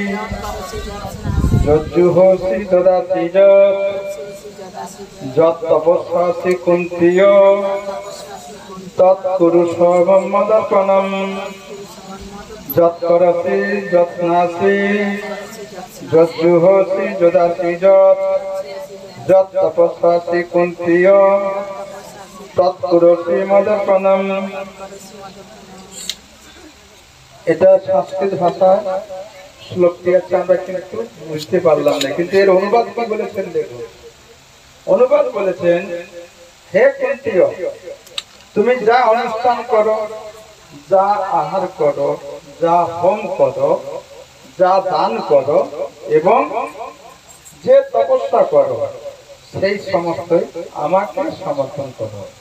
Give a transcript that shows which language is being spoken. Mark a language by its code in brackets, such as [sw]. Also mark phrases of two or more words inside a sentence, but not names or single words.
[sa] যজ্জুহসি দদাসি যৎ যৎ তপস্যাসি কুন্তীয় তৎকুরুষবং মদর্পণম যৎ করসি যৎনাসি যজ্জুহসি দদাসি যৎ যৎ তপস্যাসি কুন্তীয় তৎকুরুষি মদর্পণম। [bn] এটা সংস্কৃত ভাষা শ্লোকটি আছে, আমরা কিন্তু বুঝতে পারলাম না, কিন্তু এর অনুবাদ কি বলেছেন দেখুন। অনুবাদ বলেছেন, হে কুন্তীয়, তুমি যা অনুষ্ঠান করো, যা আহার করো, যা হোম করো, যা দান করো এবং যে তপস্যা করো, সেই সমস্তই আমাকে সমর্থন করো।